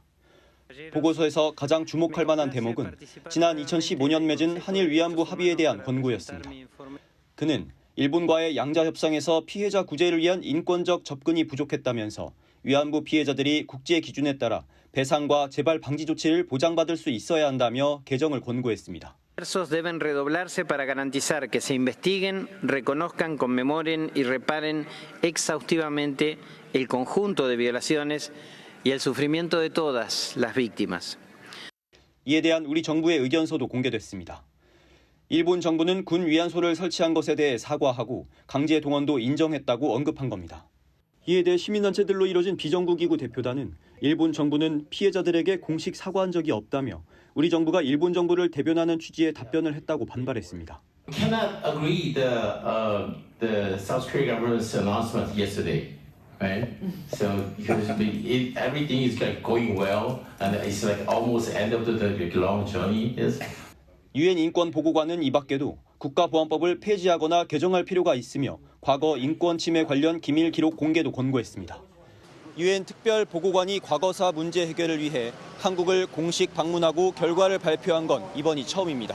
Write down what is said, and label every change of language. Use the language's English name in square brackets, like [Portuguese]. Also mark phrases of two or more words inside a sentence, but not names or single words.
[Korean] 보고서에서 가장 주목할 만한 대목은 지난 2015년 맺은 한일 위안부 합의에 대한 권고였습니다. 그는 일본과의 양자 협상에서 피해자 구제를 위한 인권적 접근이 부족했다면서 위안부 피해자들이 국제 기준에 따라 배상과 재발 방지 조치를 보장받을 수 있어야 한다며 개정을 권고했습니다. [Spanish] Esfuerzos deben redoblarse para garantizar que se investiguen, reconozcan, conmemoren y reparen exhaustivamente el conjunto de violaciones y el sufrimiento de todas las víctimas. [Korean] 이에 대한 우리 정부의 의견서도 공개됐습니다. 일본 정부는 군 위안소를 설치한 것에 대해 사과하고 강제 동원도 인정했다고 언급한 겁니다. 이에 대해 시민단체들로 이뤄진 비정부기구 대표단은 일본 정부는 피해자들에게 공식 사과한 적이 없다며 우리 정부가 일본 정부를 대변하는 취지의 답변을 했다고 반발했습니다. [English] Cannot agree the South Korean government's announcement yesterday, right? So because everything is like going well and it's like almost end of the long journey is. [Korean] 유엔 인권 보고관은 이 밖에도 국가보안법을 폐지하거나 개정할 필요가 있으며 과거 인권 침해 관련 기밀 기록 공개도 권고했습니다. 유엔 특별 보고관이 과거사 문제 해결을 위해 한국을 공식 방문하고 결과를 발표한 건 이번이 처음입니다.